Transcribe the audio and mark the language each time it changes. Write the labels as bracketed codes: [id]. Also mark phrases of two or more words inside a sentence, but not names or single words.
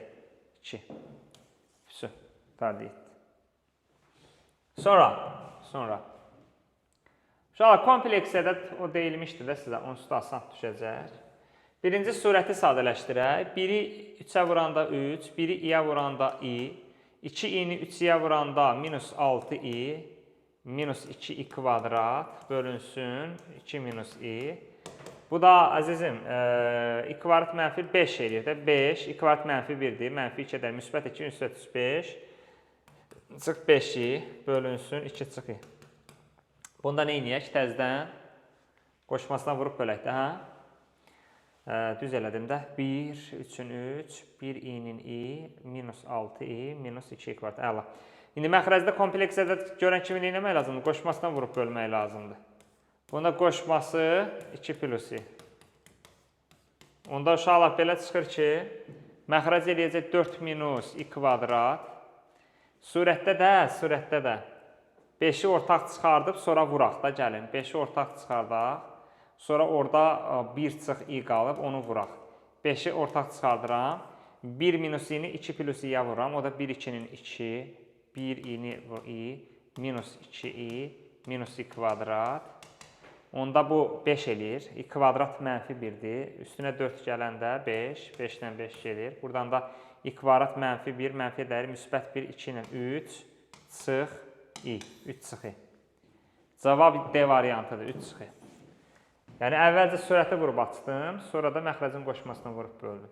[az] 2. Füsu, tardı etdi. Sonra. Uşaqlar, kompleks ədəd o deyilmişdi də sizə, onsuz da asan düşəcək. Birinci surəti sadələşdirək. 1-i 3-ə vuranda 3, 1-i i-yə vuranda i, 2i-ni 3-yə vuranda minus 6i, minus 2i kvadrat bölünsün 2 minus i. Bu da əzizim, i kvadrat mənfi 5 eləyir də. 5, i kvadrat mənfi 1-dir, mənfi 2-də müsbət 2, müsbət 5. Çıx 5i bölünsün 2 çıx i. Bunda nə eləyək? Təzdən qoşmasına vurub bölək də, hə? Düz elədim də. 1, 3-ün 3, 1 i-nin i, minus 6i, minus 2i kvadrat. Əla. İndi məxrəcdə kompleks ədəd görən kimi nə eləmək lazımdır? Qoşmasına vurub bölmək lazımdır. Bunda qoşması 2 plus i. Onda uşaqlar belə çıxır ki, məxrəc eləyəcək 4 minus i kvadrat. Surətdə də 5-i ortaq çıxardıb, sonra vuraq da gəlin. 5-i ortaq çıxardaq, sonra orada 1 çıx i qalıb, onu vuraq. 5-i ortaq çıxardıram, 1 minus i-ni 2 plus i-yə vururam, o da 1, 2-nin 2, 1 i-ni i, minus 2i, minus i kvadrat. Onda bu 5 eləyir, i kvadrat mənfi 1-dir, üstünə 4 gələndə 5, 5-dən 5 gelir. Buradan da i kvadrat mənfi 1, mənfi dəyər müsbət 1, 2 ilə 3, çıx i, 3 çıx i. Cavab D variantıdır, 3 çıx i. Yəni, əvvəlcə surəti vurub açdım, sonra da məxrəcin qoşmasına vurub böldüm.